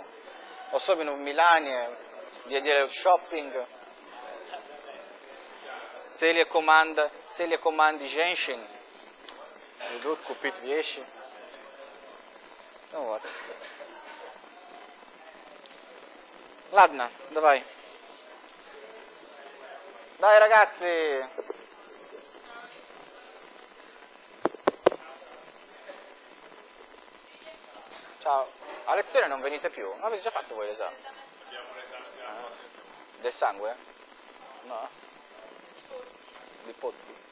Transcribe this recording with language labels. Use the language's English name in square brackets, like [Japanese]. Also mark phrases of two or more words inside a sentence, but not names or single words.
[Russian] Особенно в Милане, где делают шопинг. Целые команды женщин идут купить вещи. Ладно, давай. [Italian] Dai ragazzi! Ciao. A lezione non venite più? Non avete già fatto voi l'esame? Abbiamo un esame Del sangue? No? Di pozzi?